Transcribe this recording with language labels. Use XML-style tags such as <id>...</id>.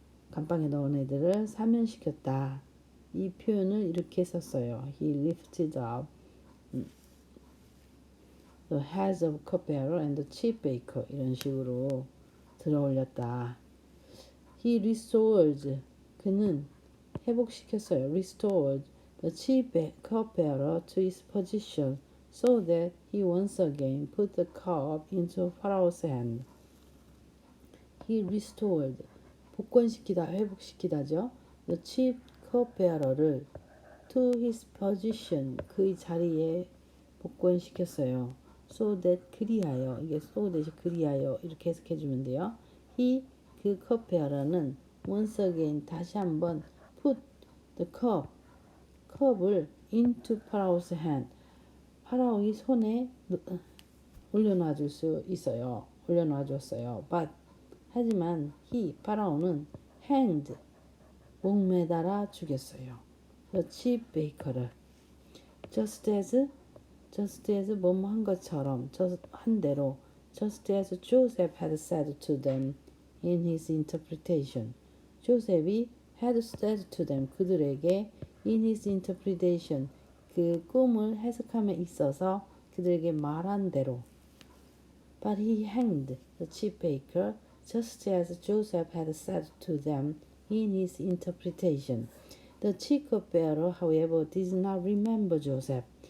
<ko>감방에 넣은 애들을 사면시켰다. 이 표현을 이렇게 썼어요.</ko> <en>He lifted up the heads of cupbearer and the chief baker.</en> <ko>이런 식으로 들어 올렸다.</ko> <en>He restored.</en> <ko>그는 회복시켰어요.</ko> <en>Restored the chief cupbearer to his position so that he once again put the cup into Pharaoh's hand. He restored.</en> <ko>복권시키다, 회복시키다죠.</ko> <en>The chief cupbearer를</en> <ko>to his position. 그의 자리에 복권시켰어요.</ko> <en>So that</en> <ko>그리하여. 이게</ko> <en>so that</en> <ko>그리하여. 이렇게 해석해주면 돼요.</ko> <en>He</en> <ko>그 컵베어러는</ko> <en>once again</en> <ko>다시 한번</ko> <en>put the</en> <ko>컵을</ko> <en>into Pharaoh's hand.</en> <ko>파라오의 손에 올려놔 줄 수 있어요. 올려놔 줬어요.</ko> <en>But</en> <ko>하지만 파라오는</ko> <en>hanged</en> <ko>목매달아 죽였어요.</ko> <en>The chief baker를 just as</en> <ko>뭐뭐 한 것처럼 한 대로</ko> <en>just as Joseph had said to them in his interpretation.</en> <ko>조셉이</ko> <en>had said to them</en> <ko>그들에게</ko> <en>in his interpretation</en> <ko>그 꿈을 해석함에 있어서 그들에게 말한 대로.</ko> <en>But he hanged the chief baker just as Joseph had said to them in his interpretation. The chief cupbearer, however, did not remember Joseph.</en>